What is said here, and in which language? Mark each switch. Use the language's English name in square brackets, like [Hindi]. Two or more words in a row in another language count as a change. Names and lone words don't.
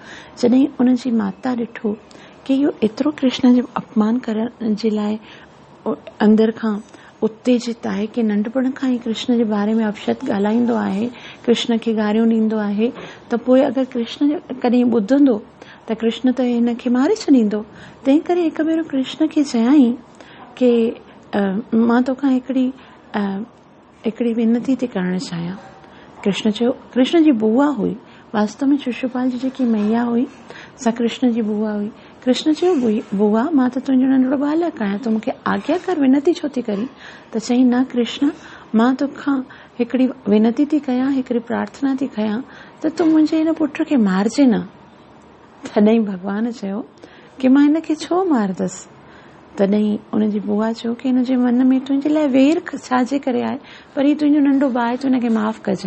[Sindhi] जॾहिं उन जी माता ॾिठो कि इहो एतिरो कृष्ण जो अपमान करण जे लाइ अंदर खां उत्तेजित आहे कि नंढपण खां ई कृष्ण जे बारे में अपशब्द ॻाल्हाईंदो आहे, कृष्ण खे गारियूं ॾींदो आहे, त पोइ अगरि कृष्ण कॾहिं ॿुधंदो त कृष्ण त हिन खे मारे छॾींदो। तंहिं करे हिकु भेरो कृष्ण खे चयाईं कि मां तोखां हिकिड़ी विनती थी करणु चाहियां। कृष्ण चयो, कृष्ण जी बुआ हुई, वास्तव में शिशुपाल जी जेकी मैया हुई सा कृष्ण जी बुआ हुई। कृष्ण चयो, बुआ मां त तुंहिंजो नंढड़ो बालक आहियां, तूं मूंखे आज्ञा कर, विनती छो थी करी? त चई, न कृष्ण, मां तोखां हिकिड़ी विनती थी कयां, हिकिड़ी प्रार्थना थी कयां त तूं मुंहिंजे हिन पुट खे मारजे न। तॾहिं भगवान चयो कि मां हिन खे छो मारदसि? तॾहिं उनजी बुआ चयो कि हिन जे मन में तुंहिंजे लाइ वेर छाजे करे आहे, पर ही तुंहिंजो नंढो भाउ आहे, तूं हिनखे माफ़ कजांइ।